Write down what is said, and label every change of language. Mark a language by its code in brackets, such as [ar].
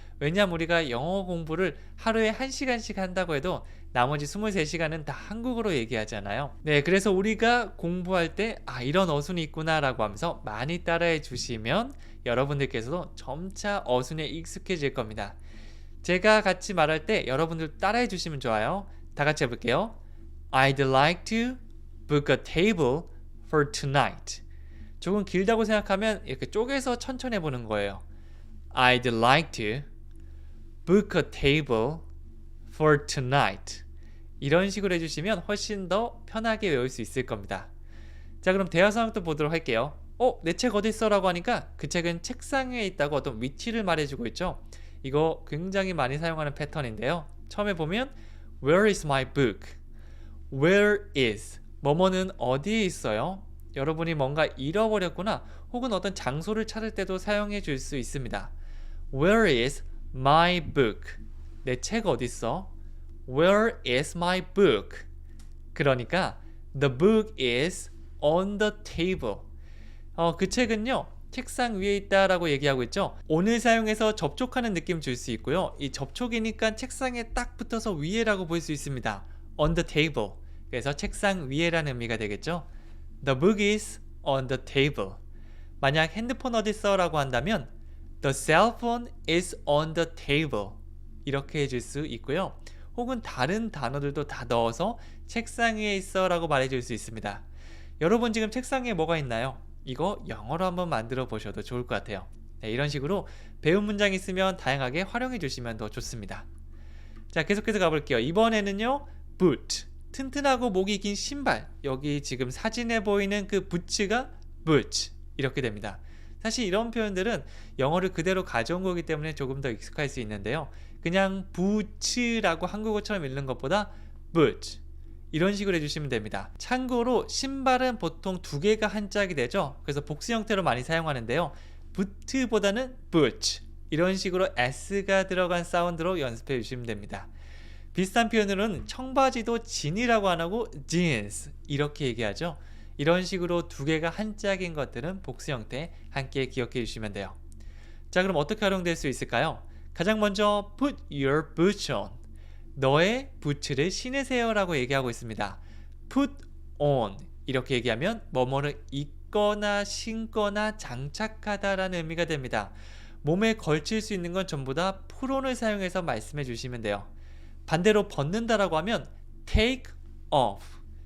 [ko] 왜냐하면 우리가 영어 공부를 하루에 1시간씩 한다고 해도 나머지 23시간은 다 한국어로 얘기하잖아요. 그래서 우리가 공부할 때 이런 어순이 있구나 라고 하면서 많이 따라해 주시면 여러분들께서도 점차 어순에 익숙해질 겁니다. 제가 같이 말할 때 여러분들 따라해 주시면 좋아요. 다 같이 해볼게요. [en] I'd like to book a table for tonight. [ko] 조금 길다고 생각하면 이렇게 쪼개서 천천히 해보는 거예요. [en] I'd like to book a table for tonight. [ko] 이런 식으로 해주시면 훨씬 더 편하게 외울 수 있을 겁니다. 자, 그럼 대화 상황도 보도록 할게요. 내 책 어디 있어? 라고 하니까 그 책은 책상 위에 있다고 어떤 위치를 말해주고 있죠. 이거 굉장히 많이 사용하는 패턴인데요. 처음에 보면 [en] Where is my book? Where is? [ko] 뭐뭐는 어디에 있어요? 여러분이 뭔가 잃어버렸구나 혹은 어떤 장소를 찾을 때도 사용해 줄 수 있습니다. [en] Where is my book? [ko] 내 책 어디 있어? [en] Where is my book? [ko] 그러니까 [en] The book is on the table. [ko] 그 책은요 책상 위에 있다라고 얘기하고 있죠. 오늘 사용해서 접촉하는 느낌 줄 수 있고요. 이 접촉이니까 책상에 딱 붙어서 위에라고 볼 수 있습니다. [en] On the table. [ko] 그래서 책상 위에라는 의미가 되겠죠. [en] The book is on the table. [ko] 만약 핸드폰 어디 있어? 라고 한다면 [en] The cell phone is on the table. [ko] 이렇게 해줄 수 있고요. 혹은 다른 단어들도 다 넣어서 책상 위에 있어 라고 말해줄 수 있습니다. 여러분 지금 책상 위에 뭐가 있나요? 이거 영어로 한번 만들어 보셔도 좋을 것 같아요. 이런 식으로 배운 문장 있으면 다양하게 활용해 주시면 더 좋습니다. 자, 계속해서 가볼게요. 이번에는요 boot. 튼튼하고 목이 긴 신발. 여기 지금 사진에 보이는 그 부츠가 boot. 이렇게 됩니다. 사실 이런 표현들은 영어를 그대로 가져온 거기 때문에 조금 더 익숙할 수 있는데요. 그냥 부츠라고 한국어처럼 읽는 것보다 boot 이런 식으로 해주시면 됩니다. 참고로 신발은 보통 두 개가 한짝이 되죠. 그래서 복수 형태로 많이 사용하는데요. 부트보다는 boot 이런 식으로 S가 들어간 사운드로 연습해 주시면 됩니다. 비슷한 표현으로는 청바지도 진이라고 안 하고 jeans 이렇게 얘기하죠. 이런 식으로 두 개가 한짝인 것들은 복수 형태 함께 기억해 주시면 돼요. 자, 그럼 어떻게 활용될 수 있을까요? 가장 먼저 [en] put your boots on. [ko] 너의 부츠를 신으세요 라고 얘기하고 있습니다. put on 이렇게 얘기하면 뭐뭐를 입거나 신거나 장착하다 라는 의미가 됩니다. 몸에 걸칠 수 있는 건 전부 다 put on을 사용해서 말씀해 주시면 돼요. 반대로 벗는다 라고 하면 take off.